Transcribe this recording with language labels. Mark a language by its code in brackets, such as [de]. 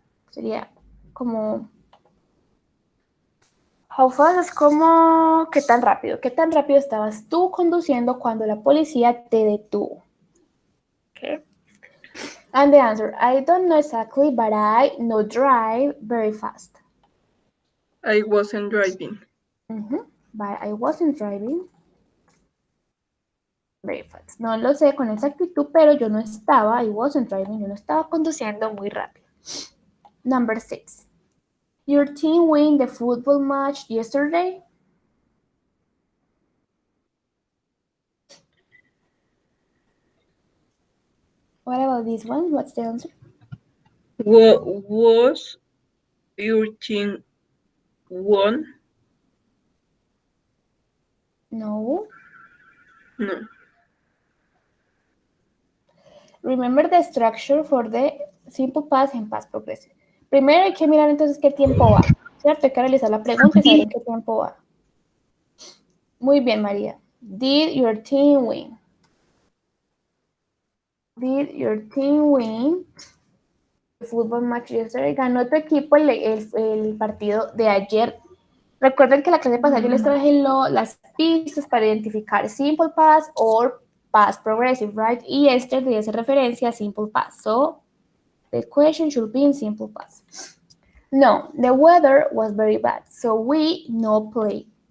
[es] Sería como how fast es como qué tan rápido. ¿Qué tan rápido estabas tú conduciendo cuando la policía te detuvo? [en] Okay. And the answer, I don't know exactly, but I know drive very fast. I wasn't driving. But I wasn't driving very fast. [es] No lo sé con exactitud, pero yo no estaba, [en] I wasn't driving, [es] yo no estaba conduciendo muy rápido. [en] Number 6. Your team win the football match yesterday? What about this one? What's the answer? Was your team won? No. No. Remember the structure for the simple past and past progressive. [es] Primero hay que mirar entonces qué tiempo va. ¿cierto? Hay que realizar la pregunta y saber en qué tiempo va. Muy bien, [en] María. Did your team win? Did your team win the football match yesterday? [es] ¿Ganó tu equipo el partido de ayer? Recuerden que la clase pasada yo les traje las pistas para identificar simple past or past progressive, right? Y este debe hacer referencia a simple past. [en] So, the question should be in simple past. No, the weather was very bad, so we no play.